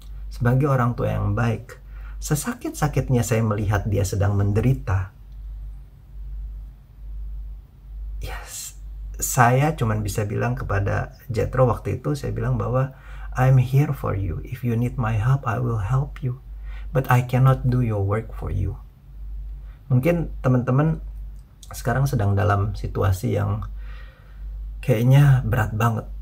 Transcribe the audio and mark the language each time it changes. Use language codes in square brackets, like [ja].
[id] Sebagai orang tua yang baik, sesakit-sakitnya saya melihat dia sedang menderita, yes, saya cuma bisa bilang kepada Jethro waktu itu, saya bilang bahwa [en] I'm here for you. If you need my help, I will help you. but I cannot do your work for you. [id] Mungkin teman-teman sekarang sedang dalam situasi yang kayaknya berat banget.